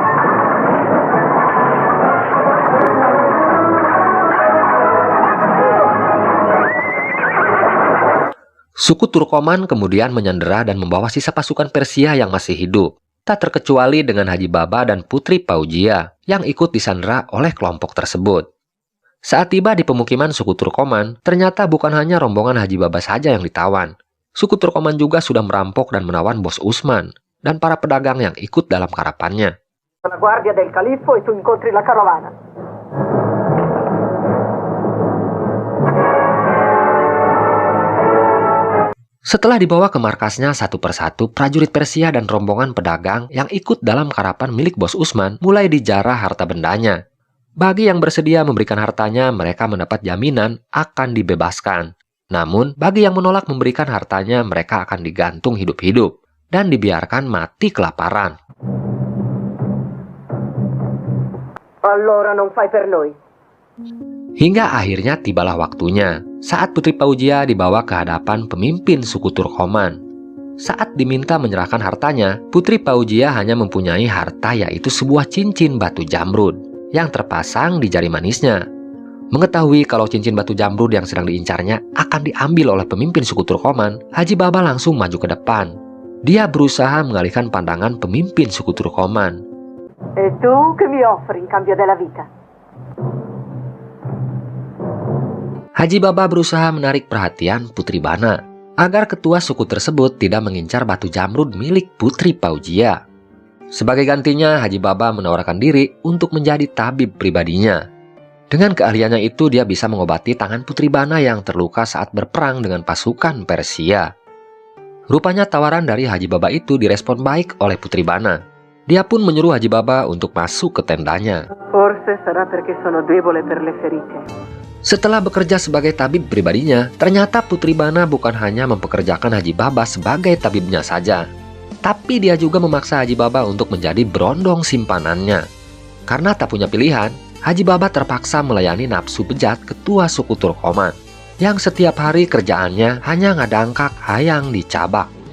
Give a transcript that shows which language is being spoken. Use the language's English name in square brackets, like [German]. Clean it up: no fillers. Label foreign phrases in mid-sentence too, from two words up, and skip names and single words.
[Indonesian] Suku Turkoman kemudian menyandera dan membawa sisa pasukan Persia yang masih hidup, tak terkecuali dengan Haji Baba dan Putri Paujia yang ikut disandera oleh kelompok tersebut. Saat tiba di pemukiman suku Turkoman, ternyata bukan hanya rombongan Haji Baba saja yang ditawan. Suku Turkoman juga sudah merampok dan menawan Bos Usman dan para pedagang yang ikut dalam karapannya. [Italian] La guardia del califfo e tu incontri la carovana. [Indonesian] Setelah dibawa ke markasnya satu persatu, prajurit Persia dan rombongan pedagang yang ikut dalam karapan milik Bos Usman mulai dijarah harta bendanya. Bagi yang bersedia memberikan hartanya, mereka mendapat jaminan akan dibebaskan. Namun, bagi yang menolak memberikan hartanya, mereka akan digantung hidup-hidup dan dibiarkan mati kelaparan. [Italian] Allora non fai per noi. [Indonesian] Hingga akhirnya tibalah waktunya saat Putri Paujia dibawa ke hadapan pemimpin suku Turkoman. Saat diminta menyerahkan hartanya, Putri Paujia hanya mempunyai harta yaitu sebuah cincin batu jamrud yang terpasang di jari manisnya. Mengetahui kalau cincin batu jamrud yang sedang diincarnya akan diambil oleh pemimpin suku Turkoman, Haji Baba langsung maju ke depan. Dia berusaha mengalihkan pandangan pemimpin suku Turkoman. [Italian] E tu che mi offri in cambio della vita? [Indonesian] Haji Baba berusaha menarik perhatian Putri Bana agar ketua suku tersebut tidak mengincar batu jamrud milik Putri Paujia. Sebagai gantinya, Haji Baba menawarkan diri untuk menjadi tabib pribadinya. Dengan keahliannya itu, dia bisa mengobati tangan Putri Bana yang terluka saat berperang dengan pasukan Persia. Rupanya tawaran dari Haji Baba itu direspon baik oleh Putri Bana. Dia pun menyuruh Haji Baba untuk masuk ke tendanya. [Italian] Forse sarà perché sono debole per le ferite. [Indonesian] Setelah bekerja sebagai tabib pribadinya, ternyata Putri Bana bukan hanya mempekerjakan Haji Baba sebagai tabibnya saja, tapi dia juga memaksa Haji Baba untuk menjadi berondong simpanannya. Karena tak punya pilihan, Haji Baba terpaksa melayani nafsu bejat ketua suku Turkoman, yang setiap hari kerjaannya hanya [Sundanese] ngadangkak hayang dicabak.